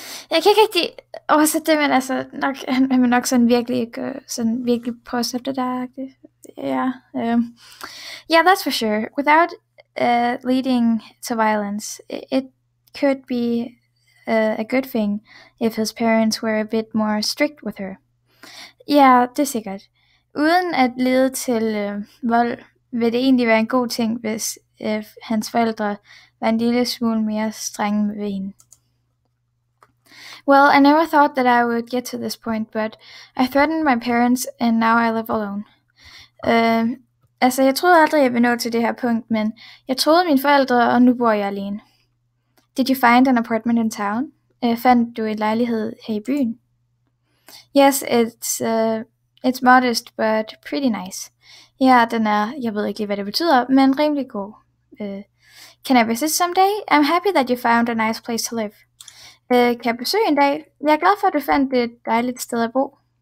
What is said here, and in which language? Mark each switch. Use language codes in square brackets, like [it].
[da] Jeg kan ikke rigtig oversætte det, men altså han vil nok sådan virkelig prøve at sætte det der. [en] Yeah, that's for sure. Without leading to violence, it could be a good thing if his parents were a bit more strict with her. [da] Ja, det er sikkert. Uden at lede til vold, vil det egentlig være en god ting, hvis hans forældre var en lille smule mere strenge ved hende. [en] Well, I never thought that I would get to this point, but I threatened my parents, and now I live alone. [da] Jeg troede aldrig, jeg ville nå til det her punkt, men jeg troede mine forældre, og nu bor jeg alene. [en] Did you find an apartment in town? [da] Fandt du en lejlighed her i byen? [en] Yes, it's modest, but pretty nice. [da] Ja, den er, jeg ved ikke lige, hvad det betyder, men rimelig god. [en] Can I visit someday? I'm happy that you found a nice place to live. [da] Kan jeg besøge en dag? Jeg er glad for, at du fandt et dejligt sted at bo.